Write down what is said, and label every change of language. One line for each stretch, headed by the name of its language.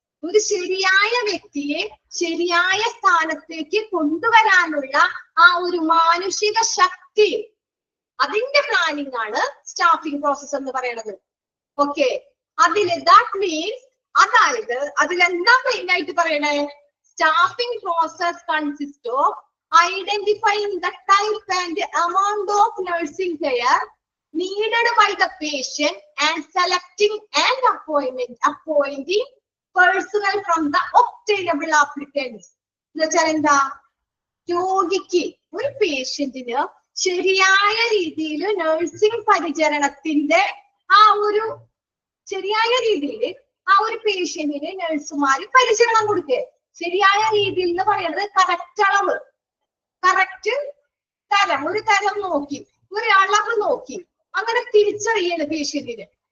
Malayalam: ഒരു ശരിയായ വ്യക്തിയെ ശരിയായ സ്ഥാനത്തേക്ക് കൊണ്ടുവരാനുള്ള ആ ഒരു മാനുഷിക ശക്തി, അതിന്റെ പ്ലാനിങ് ആണ് സ്റ്റാഫിംഗ് പ്രോസസ് എന്ന് പറയുന്നത്. ഓക്കെ,
English: that means,
Malayalam: അതായത് അതിലെന്താ മെയിൻ ആയിട്ട് പറയണേ?
English: Staffing process consist of identifying the type and amount of nursing care needed by the patient and selecting and appointing personnel from the obtainable applicants.
Malayalam: എന്നുവെച്ചാൽ എന്താ? രോഗിക്ക്, ഒരു പേഷ്യന്റിന് ശരിയായ രീതിയിൽ നഴ്സിംഗ് പരിചരണത്തിന്റെ ആ ഒരു ശരിയായ രീതിയിൽ ആ ഒരു പേഷ്യന്റിന് നഴ്സുമാര് പരിചരണം കൊടുക്കുക. ശരിയായ രീതിയിൽ എന്ന് പറയുന്നത് കറക്റ്റ് അളവ്, കറക്റ്റ് തരം, ഒരു തരം നോക്കി, ഒരു അളവ് നോക്കി, അങ്ങനെ തിരിച്ചറിയല് പേഷ്യന്റിന്.